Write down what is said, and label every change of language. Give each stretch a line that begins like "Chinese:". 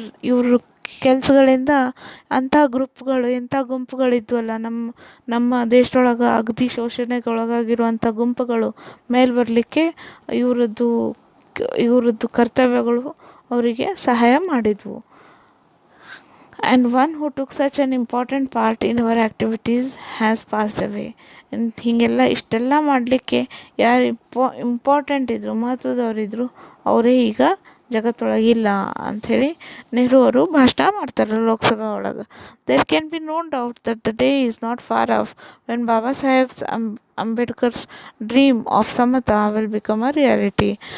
Kannada: ಇವ್ರ ಕೆಲಸಗಳಿಂದ ಅಂಥ ಗ್ರೂಪ್ಗಳು, ಇಂಥ ಗುಂಪುಗಳಿದ್ವಲ್ಲ ನಮ್ಮ ದೇಶದೊಳಗೆ ಅಗದಿ ಶೋಷಣೆಗೊಳಗಾಗಿರುವಂಥ ಗುಂಪುಗಳು ಮೇಲೆ ಬರಲಿಕ್ಕೆ ಇವರದ್ದು ಕರ್ತವ್ಯಗಳು ಅವರಿಗೆ ಸಹಾಯ ಮಾಡಿದ್ವು.
English: And one who took such an important part in our activities has passed away.
Kannada: ಹೀಗೆಲ್ಲ ಇಷ್ಟೆಲ್ಲ ಮಾಡಲಿಕ್ಕೆ ಯಾರು ಇಂಪಾರ್ಟೆಂಟ್ ಇದ್ದರು, ಮಹತ್ವದವರಿದ್ದರು, ಅವರೇ ಈಗ ಜಗತ್ತೊಳಗಿಲ್ಲ ಅಂಥೇಳಿ ನೆಹರು ಅವರು ಭಾಷಣ ಮಾಡ್ತಾರೆ ಲೋಕಸಭಾ ಒಳಗೆ.
English: There can be no doubt that the day is not far off when Baba Saheb's Ambedkar's dream of samata will become a reality.